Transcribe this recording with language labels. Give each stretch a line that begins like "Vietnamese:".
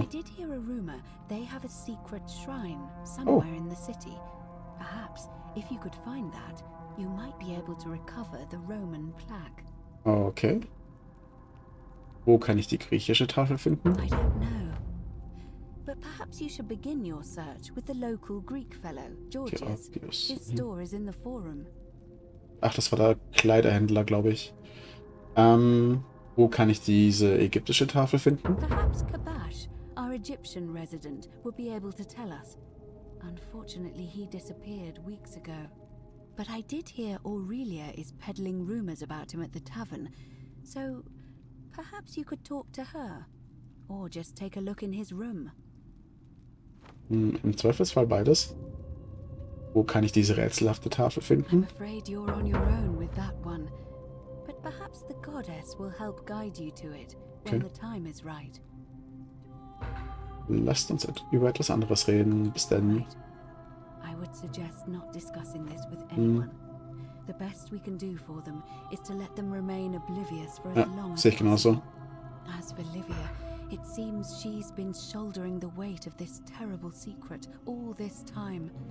English: I did hear a rumor they have a secret shrine somewhere in the city. Perhaps, if you could find that, you might be able to recover the Roman plaque. Okay.
German: Wo kann ich die griechische Tafel finden?
English: I don't know. But perhaps you should begin your search with the local Greek fellow, Georgius. Georgius. His store is in the forum.
German: Ach, das war der Kleiderhändler, glaube ich. Wo kann ich diese ägyptische Tafel finden?
English: Perhaps Kabash, our Egyptian resident, would be able to tell us. Unfortunately, he disappeared weeks ago. But I did hear Aurelia is peddling rumors about him at the tavern, so perhaps you could talk to her, or just take a look in his room.
German: Im Zweifelsfall beides. Wo kann ich diese rätselhafte Tafel
English: I'm
German: finden?
English: afraid you're on your own with that one, but perhaps the goddess will help guide you to it when the time is right.
German: Lasst uns über etwas anderes reden. Bis dann.
English: Right. I would suggest not discussing this with anyone. The best we can do for them is to let them remain oblivious for as long as
German: Sehe ich genauso.
English: As for Livia, it seems she's been shouldering the weight of this terrible secret all this time.